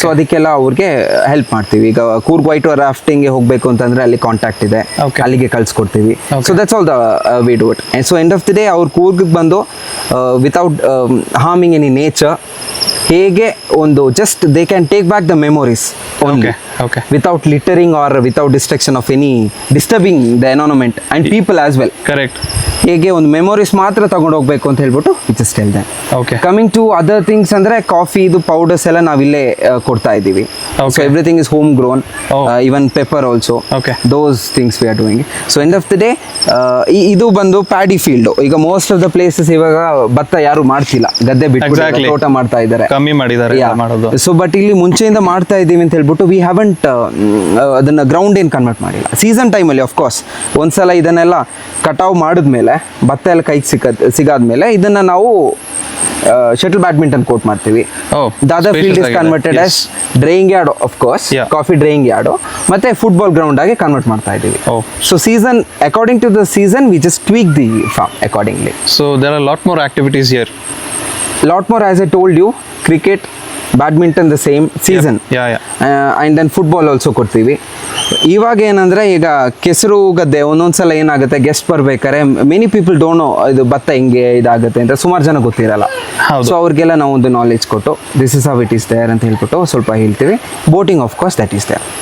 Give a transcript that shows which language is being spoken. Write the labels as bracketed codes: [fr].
[kn] So ಅದಕ್ಕೆಲ್ಲ ಅವ್ರಿಗೆ help ಮಾಡ್ತೀವಿ. ಈಗ ಕೂರ್ಗ್ ವೈಟ್ ವಾಟರ್ ರಾಫ್ಟಿಂಗ್ಗೆ ಹೋಗಬೇಕು ಅಂತಂದ್ರೆ ಅಲ್ಲಿ ಕಾಂಟ್ಯಾಕ್ಟ್ ಇದೆ, [en] Okay. [kn] ಅಲ್ಲಿಗೆ ಕಳ್ಸಿಕೊಡ್ತೀವಿ. [en] Okay. So that's all the we do it. So end of the day [kn] ಅವ್ರು ಕೂರ್ಗಿಗೆ ಬಂದು [en] Without harming any nature, ಹೇಗೆ ಒಂದು just they can take back the memories only, Okay. without littering or without distraction of any disturbing the environment and people as well. Correct. [kn] ಹೇಗೆ ಒಂದು memories ಮಾತ್ರ ತಗೊಂಡು ಹೋಗ್ಬೇಕು ಅಂತ ಹೇಳ್ಬಿಟ್ಟು [en] Just tell that. Okay. [kn] Coming to other things ಅಂದರೆ coffee ಇದು powders ಎಲ್ಲ ನಾವಿಲ್ಲೇ ಕೊಡ್ತಾ ಇದ್ದೀವಿ. [en] Okay. So everything is home grown, Oh. Even pepper also. Okay. Those things we are doing. So end of the day ಇದು ಬಂದು paddy field. [kn] ಈಗ most of the places ಇವಾಗ ಭತ್ತ ಯಾರು ಮಾಡ್ತಿಲ್ಲ, ಗದ್ದೆ ಬಿಟ್ಟು [en] Exactly. [kn] ತೋಟ ಮಾಡ್ತಾ ಇದ್ದಾರೆ. ಕಮ್ಮಿ ಮಾಡಿದ್ದಾರೆ ಎಲ್ಲ ಮಾಡೋದು. ಸೊ ಬಟ್ ಇಲ್ಲಿ ಮುಂಚೆಯಿಂದ ಮಾಡ್ತಾ ಇದ್ದೀವಿ ಅಂತ ಹೇಳ್ಬಿಟ್ಟು [en] we haven't [kn] ಅದನ್ನು ಗ್ರೌಂಡ್ ಏನು ಕನ್ವರ್ಟ್ ಮಾಡಿಲ್ಲ. ಸೀಸನ್ ಟೈಮಲ್ಲಿ ಆಫ್ಕೋರ್ಸ್ ಒಂದ್ಸಲ ಇದನ್ನೆಲ್ಲ ಕಟಾವು ಮಾಡಿದ್ಮೇಲೆ, ಭತ್ತ ಎಲ್ಲ ಕೈಗೆ ಸಿಗಾದ್ಮೇಲೆ ಇದನ್ನು ನಾವು ಶಟಲ್ ಬ್ಯಾಡ್ಮಿಂಟನ್ ಕೋರ್ಟ್ ಮಾಡ್ತೀವಿ. [en] Oh, the other field is spacious converted [kn] ಆಗಿದೆ. [en] As drying yard of course, Yeah. [kn] Coffee drying yard, ಮತ್ತೆ ಫುಟ್ಬಾಲ್ ಗ್ರೌಂಡ್ ಆಗಿ ಕನ್ವರ್ಟ್ ಮಾಡ್ತಾ ಇದ್ದೀವಿ. [en] Oh. So season according to the season we just tweak the farm accordingly. So there are a lot more activities here. Lot more, as I told you, cricket, badminton the same season. Yeah, yeah. And then football also ಕೊಡ್ತೀವಿ. [kn] ಇವಾಗ ಏನಂದರೆ ಈಗ ಕೆಸರು ಗದ್ದೆ ಒಂದೊಂದ್ಸಲ ಏನಾಗುತ್ತೆ, guest ಬರ್ಬೇಕಾದ್ರೆ [en] many people don't know [kn] ಇದು ಭತ್ತ ಹಿಂಗೆ ಇದಾಗುತ್ತೆ ಅಂತ ಸುಮಾರು ಜನ ಗೊತ್ತಿರಲ್ಲ. ಹೌದು. ಸೊ ಅವ್ರಿಗೆಲ್ಲ ನಾವು ಒಂದು ನಾಲೆಜ್ ಕೊಟ್ಟು [en] this is how it is there [kn] ಅಂತ ಹೇಳ್ಬಿಟ್ಟು ಸ್ವಲ್ಪ ಹೇಳ್ತೀವಿ. [en] Boating of course that is there.